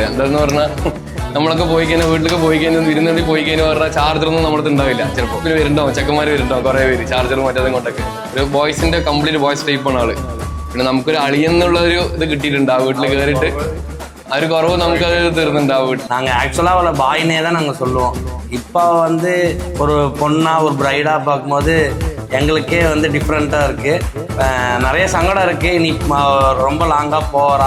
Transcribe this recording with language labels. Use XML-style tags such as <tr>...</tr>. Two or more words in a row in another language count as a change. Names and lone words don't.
<ml>എന്താന്ന് പറഞ്ഞാൽ നമ്മളൊക്കെ പോയി കഴിഞ്ഞാൽ വീട്ടിലൊക്കെ പോയി കഴിഞ്ഞാൽ വിരുന്നുണ്ടി പോയി കഴിഞ്ഞാൽ പറഞ്ഞാൽ ചാർജറൊന്നും നമ്മുടെ ഉണ്ടാവില്ല. ചിലപ്പോൾ പിന്നെ വരുന്നുണ്ടാവും, ചെക്കന്മാർ വരുന്നുണ്ടാവും കുറേ പേര് ചാർജർ മറ്റേതും കൊണ്ടൊക്കെ. ഒരു ബോയ്സിന്റെ</ml> <en>complete boys type</en> <ml>ആള്. പിന്നെ നമുക്കൊരു അളിയെന്നുള്ള ഒരു ഇത് കിട്ടിയിട്ടുണ്ട്. ആ വീട്ടിൽ കയറിയിട്ട് ആ ഒരു കുറവ് നമുക്കത് തീർന്നുണ്ടാവും.</ml> <ta>நாங்கள் ஆக்சுவலாக அவளை பாயினே தான் நாங்கள் சொல்லுவோம். இப்போ வந்து ஒரு பொண்ணாக ஒரு ப்ரைடாக பார்க்கும்போது எங்களுக்கே வந்து டிஃப்ரெண்ட்டாக இருக்குது. நிறைய சங்கடம் இருக்குது. நீ ரொம்ப லாங்காக போகிறா.</ta>